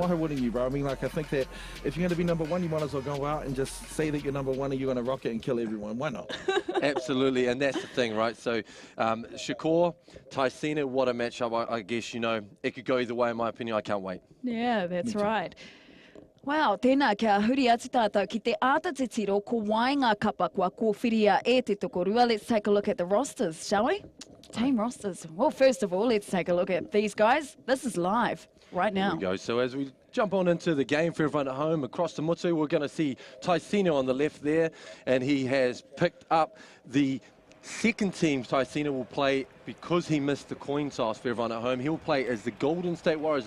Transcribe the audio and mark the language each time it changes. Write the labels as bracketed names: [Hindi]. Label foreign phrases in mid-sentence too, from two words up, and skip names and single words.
[English] Why wouldn't you, bro? I mean, like, I think that if you're going to be number 1, you might as well go out and just say that you're number 1 and you're going to rock it and kill everyone. Why not? Absolutely, and that's the thing, right? So, Shakor, Tyceno, what a matchup. I guess, it could go either way, in my opinion. I can't wait. Yeah, that's right. [Māori] Wow, tēnā kia huri atu tātou ki te āta te tiro ko wainga kapa kua kōwhiria e te tokorua. [English] Let's take a look at the rosters, shall we? Team rosters. Well, first of all, let's take a look at these guys. This is live right now. Here we go. So as we jump on into the game for everyone at home, across the mutu, we're going to see Tyceno on the left there, and he has picked up the second team, Tyceno will play, because he missed the coin toss for everyone at home, he'll play as the Golden State Warriors.